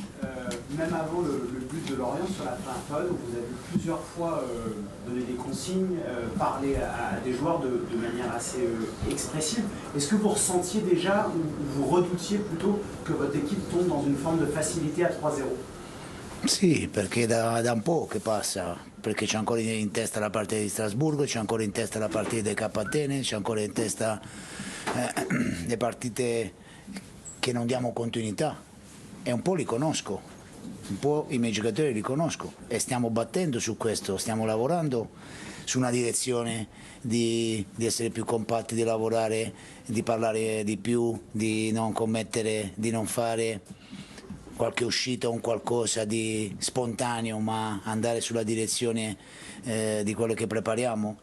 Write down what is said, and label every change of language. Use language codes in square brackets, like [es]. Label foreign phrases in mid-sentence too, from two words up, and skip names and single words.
[fr] Même avant le but de Lorient sur la première période, vous avez plusieurs fois donné des consignes, parlé à des joueurs de manière assez expressive. Est-ce que vous ressentiez déjà ou vous redoutiez plutôt que votre équipe tombe dans une forme de facilité à 3-0? [it] Sì, perché da un po' che passa, perché c'è ancora in testa la partita di Strasburgo, c'è ancora in testa la partita dei K Atene, c'è ancora in testa le partite che non diamo continuità. E un po' li conosco, un po' i miei giocatori li conosco e stiamo battendo su questo, stiamo lavorando su una direzione di essere più compatti, di lavorare, di parlare di più, di non commettere, di non fare qualche uscita o un qualcosa di spontaneo, ma andare sulla direzione di quello che prepariamo.